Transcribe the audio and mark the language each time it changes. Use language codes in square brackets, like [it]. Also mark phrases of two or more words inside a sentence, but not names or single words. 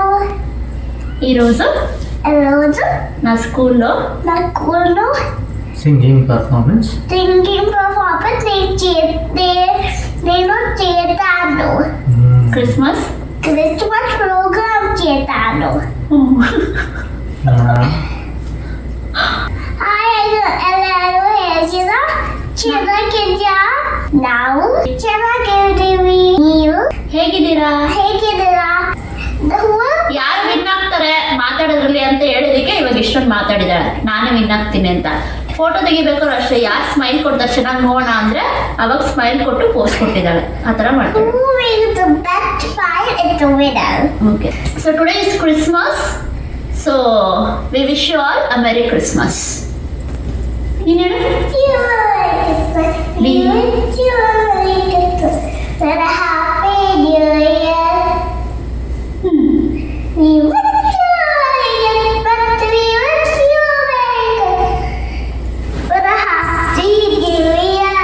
[te] ఈరోజు నా స్కూల్లో [en] singing performance [te] నేను చేస్తాను. [en] Christmas program [te] చేస్తాను. [kn] ಎಲ್ಲರೂ ಹೇಗಿದ್ದೀರಾ? ಚೆನ್ನಾಗಿದ್ಯಾ? ನಾವು ಚೆನ್ನಾಗಿದ್ದೀವಿ. ನೀವು ಹೇಗಿದ್ದೀರಾ? ಯಾರು ವಿನ್ ಆಗ್ತಾರೆ ಮಾತಾಡೋದ್ರಲ್ಲಿ ಅಂತ ಹೇಳಿದಕ್ಕೆ ಇವಾಗ ಇಷ್ಟೊಂದು ಮಾತಾಡಿದಾಳೆ. ನಾನೇ ವಿನ್ ಆಗ್ತೀನಿ ಅಂತ. ಫೋಟೋ ತೆಗಿಬೇಕಾದ್ರು ಅಷ್ಟೇ, ಯಾರು ಸ್ಮೈಲ್ ಕೊಡ್ತಾರೆ ಚೆನ್ನಾಗಿ ನೋಡೋಣ ಅಂದ್ರೆ ಅವಾಗ ಸ್ಮೈಲ್ ಕೊಟ್ಟು ಪೋಸ್ ಕೊಟ್ಟಿದ್ದಾಳೆ. ಆ ಥರ ಮಾಡ್ತಾರೆ. [en] Okay, so today is Christmas. So we wish you all a Merry Christmas. We wish you a Happy New Year. We wish you a Happy New Year.